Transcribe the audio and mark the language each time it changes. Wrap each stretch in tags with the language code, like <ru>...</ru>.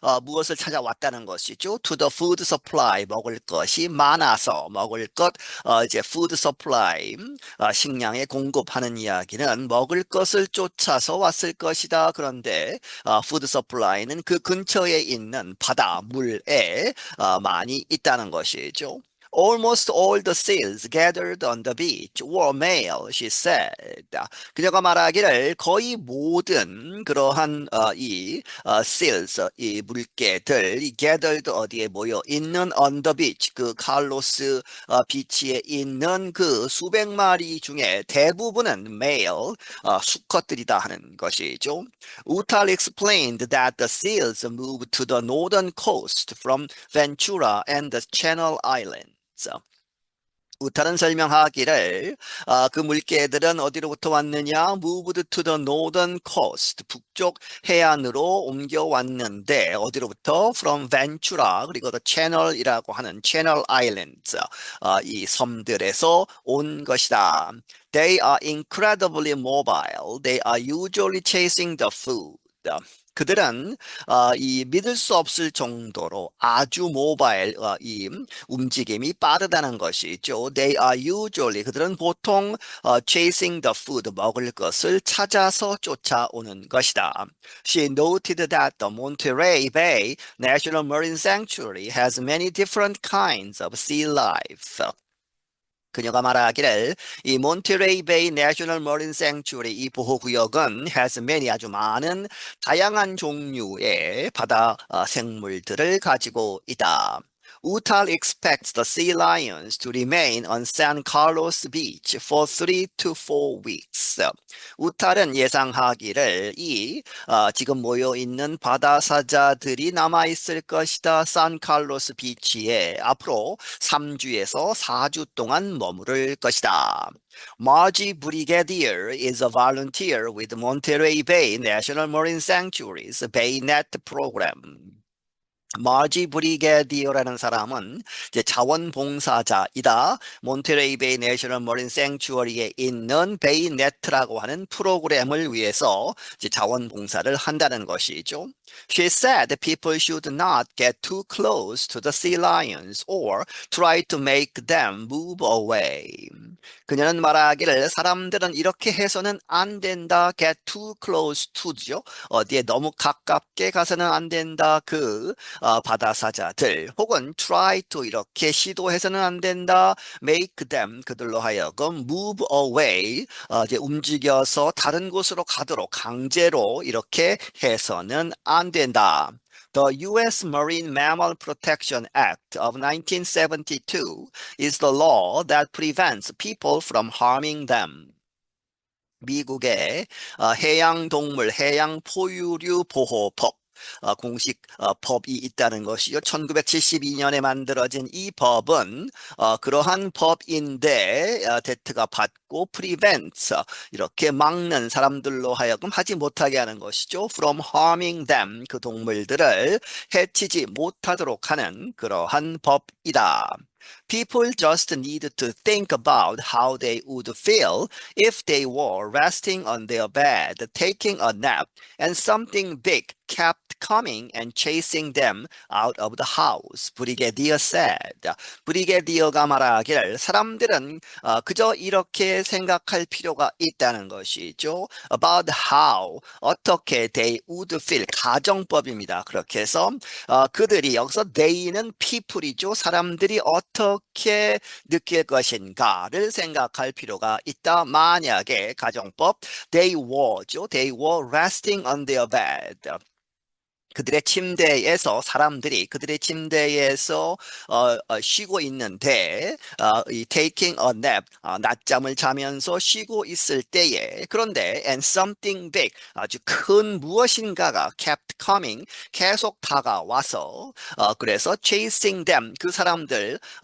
<ko>무엇을 찾아왔다는 것이죠.</ko> <en>To the food supply,</en> <ko>먹을 것이 많아서, 먹을 것, 이제 food supply, 식량에 공급하는 이야기는 먹을 것을 쫓아서 왔을 것이다. 그런데</ko> <en>food supply</en> <ko>는 그 근처에 있는 바다, 물에 많이 있다는 것이죠.</ko> <en>Almost all the seals gathered on the beach were male, she said.</en> <ko>그녀가 말하기를 거의 모든 그러한 seals, 이 물개들, 이 gathered 어디에 모여 있는</ko> <en>on the beach,</en> <ko>그 칼로스 비치에 있는 그 수백 마리 중에 대부분은 male, 수컷들이다 하는 것이죠.</ko> <en>Utal explained that the seals moved to the northern coast from Ventura and the Channel Islands.</en> <ko>우탈은 설명하기를 그 물개들은 어디로부터 왔느냐?</ko> <en>Moved to the northern coast.</en> <ko>북쪽 해안으로 옮겨왔는데 어디로부터?</ko> <en>From Ventura</en> <ko>그리고</ko> <en>the Channel이라고 하는 Channel Islands.</en> <ko>이 섬들에서 온 것이다.</ko> <en>They are incredibly mobile. They are usually chasing the food.</en> <ko>그들은 이 믿을 수 없을 정도로 아주 모바일 이 움직임이 빠르다는 것이죠.</ko> <en>They are usually</en> <ko>그들은 보통</ko> <en>chasing the food</en> <ko>먹을 것을 찾아서 쫓아오는 것이다.</ko> <en>She noted that the Monterey Bay National Marine Sanctuary has many different kinds of sea life.</en> <ko>그녀가 말하기를 이 몬테레이 베이 내셔널 머린 생츄리 이 보호구역은</ko> <en>has many</en> <ko>아주 많은 다양한 종류의 바다 생물들을 가지고 있다.</ko> <en>Utal expects the sea lions to remain on San Carlos Beach for 3 to 4 weeks.</en> <ko>우탈은 예상하기를 지금 모여 있는 바다 사자들이 남아 있을 것이다. 산칼로스 비치에 앞으로 3주에서 4주 동안 머무를 것이다.</ko> <en>Margie Brigadier is a volunteer with Monterey Bay National Marine Sanctuary's BayNet program.</en> <ko>마지 브리게디어라는 사람은 이제 자원봉사자이다. 몬테레이 베이 내셔널 머린 생츄어리에 있는 베이네트라고 하는 프로그램을 위해서 이제 자원봉사를 한다는 것이죠.</ko> <en>She said people should not get too close to the sea lions or try to make them move away.</en> <ko>그녀는 말하기를 사람들은 이렇게 해서는 안 된다.</ko> <en>Get too close to죠.</en> <ko>어디에 너무 가깝게 가서는 안 된다. 바다 사자들 혹은</ko> <en>try to</en> <ko>이렇게 시도해서는 안 된다.</ko> <en>make them</en> <ko>그들로 하여금</ko> <en>move away</en> <ko>이제 움직여서 다른 곳으로 가도록 강제로 이렇게 해서는 안 된다.</ko> <en>The U.S. Marine Mammal Protection Act of 1972 is the law that prevents people from harming them.</en> <ko>미국의 해양동물, 해양포유류 보호법 공식 법이 있다는 것이요. 1972년에 만들어진 이 법은 그러한 법인데 대트가 받고 prevents 이렇게 막는 사람들로 하여금 하지 못하게 하는 것이죠.</ko> <en>From harming them</en> <ko>그 동물들을 해치지 못하도록 하는 그러한 법이다.</ko> <en>People just need to think about how they would feel if they were resting on their bed, taking a nap, and something big kept coming and chasing them out of the house. 브리게디어 said.</en> <ko>브리게디어가 말하기를 사람들은 그저 이렇게 생각할 필요가 있다는 것이죠.</ko> <en>About how,</en> <ko>어떻게</ko> <en>they would feel,</en> <ko>가정법입니다. 그렇게 해서 그들이 여기서 they는 people이죠. 사람들이 어떻게 느낄 것인가를 생각할 필요가 있다. 만약에 가정법</ko> <en>they were</en> <ko>죠.</ko> <en>They were resting on their bed.</en> <ko>그들의 침대에서 사람들이 그들의 침대에서 쉬고 있는데 이</ko> <en>taking a nap</en> <ko>낮잠을 자면서 쉬고 있을 때에 그런데</ko> <en>and something big</en> <ko>아주 큰 무엇인가가</ko> <en>kept coming</en> <ko>계속 다가와서 그래서</ko> <en>chasing them</en> <ko>그 사람들</ko>